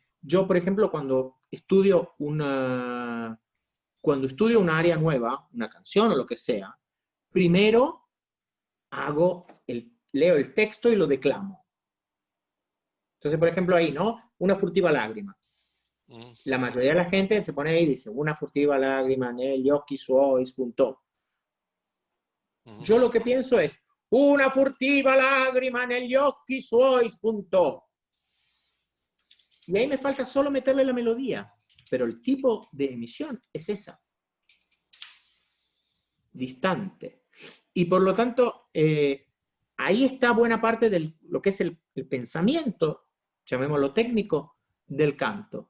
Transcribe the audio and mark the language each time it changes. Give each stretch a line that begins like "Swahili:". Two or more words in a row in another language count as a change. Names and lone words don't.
Spanish: Yo, por ejemplo, cuando estudio una área nueva, una canción o lo que sea, primero leo el texto y lo declamo. Entonces, por ejemplo, ahí, ¿no?
Italian: Una furtiva lágrima. La mayoría de la gente se pone ahí y dice, una furtiva lágrima negli occhi suoi spuntò.
Spanish: Yo lo que pienso es,
Italian: una furtiva lágrima negli occhi suoi spuntò.
Spanish: Y ahí me falta solo meterle la melodía, pero el tipo de emisión es esa. Distante. Y por lo tanto, ahí está buena parte de lo que es el pensamiento, llamémoslo técnico, del canto.